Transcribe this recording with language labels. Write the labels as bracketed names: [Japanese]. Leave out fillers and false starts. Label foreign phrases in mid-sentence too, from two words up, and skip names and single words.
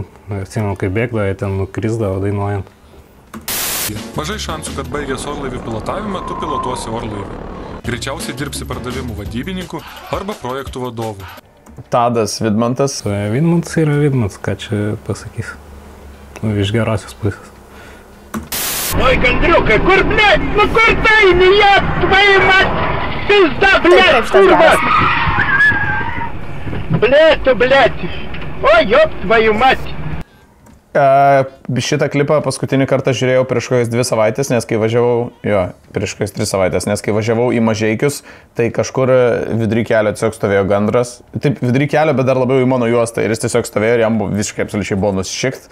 [Lithuanian] Atsimenu, kai bėgdavo, jie ten nukrisdavo dainuojant. Mažai šansų, kad baigęs orlaivių pilotavimą, tu pilotuosi orlaivį. Greičiausiai dirbsi pardavimų vadybininku arba projektų vadovu. Tadas Vidmantas. Vidmantas yra Vidmantas, ką čia pasakys. Iš gerosios pusės. [Russian] Ой, Гандрюка, kur, блядь, ну [Lithuanian] kur tai, [Russian] я твою мать, пизда, блядь, курва! Блядь, ой, ёб твою mать! [Lithuanian] Šitą klipą paskutinį kartą žiūrėjau prieš kokias 2 savaitės, nes kai važiavau, prieš kokias 3 savaitės, nes kai važiavau į Mažeikius, tai kažkur vidury kelio tiesiog stovėjo gandras. Taip, vidury kelio, bet dar labiau į mano juostą ir jis tiesiog stovėjo ir jam visiškai absoliučiai buvo nusišikt.